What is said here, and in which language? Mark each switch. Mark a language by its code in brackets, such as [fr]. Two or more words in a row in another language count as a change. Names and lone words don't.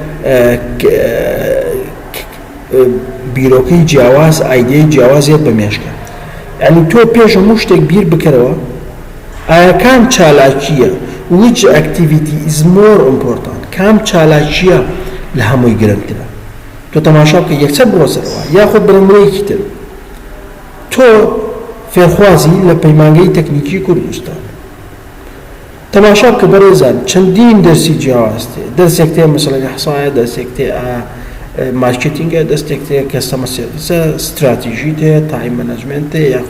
[ckb] بیرۆکەی جیاواز ئایدەی جیاوازێت بەمێشکە یعنی تۆ پێش هەموو شتێک بیر بکەرەوە ئایا کام چالاکیە [en] which activity is more important [ckb] کام چالاکیە لە هەمووی گرنگترە تۆ تەماشا بکە یەکسەر بڕۆسەرەوە یاخود بەرەمرەیەکی تر تۆ فێرخوازی لە پەیمانگەی تەکنیکی کوردستان تەماشا بکە بەڕێزان چەندین دەرسی جیاواز تێ دەرسێک تێ مەسەڵەن ئیحسایە دەرسێک تێ مارکتینگە دەستێک تێ [en] customer service [ckb] استراتیژی تێ [en] time management [ckb] تێ یاخود